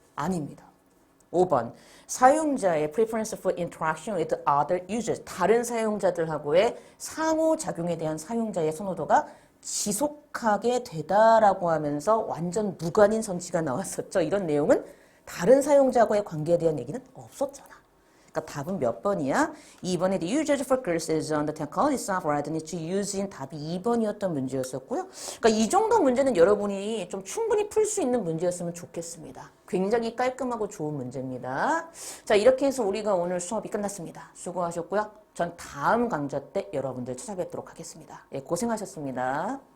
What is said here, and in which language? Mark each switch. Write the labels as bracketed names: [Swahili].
[Korean] 아닙니다. 5번. 사용자의 [English] preference for interaction with other users. [Korean] 다른 사용자들하고의 상호작용에 대한 사용자의 선호도가 지속하게 되다라고 하면서 완전 무관인 선지가 나왔었죠. 이런 내용은 다른 사용자와의 관계에 대한 얘기는 없었잖아. 그러니까 답은 몇 번이야? 2번에 [English] the user focus is on the technology itself rather than its using [Korean] 답이 2번이었던 문제였었고요. 그러니까 이 정도 문제는 여러분이 좀 충분히 풀 수 있는 문제였으면 좋겠습니다. 굉장히 깔끔하고 좋은 문제입니다. 자, 이렇게 해서 우리가 오늘 수업이 끝났습니다. 수고하셨고요. 전 다음 강좌 때 여러분들 찾아뵙도록 하겠습니다. 예, 고생하셨습니다.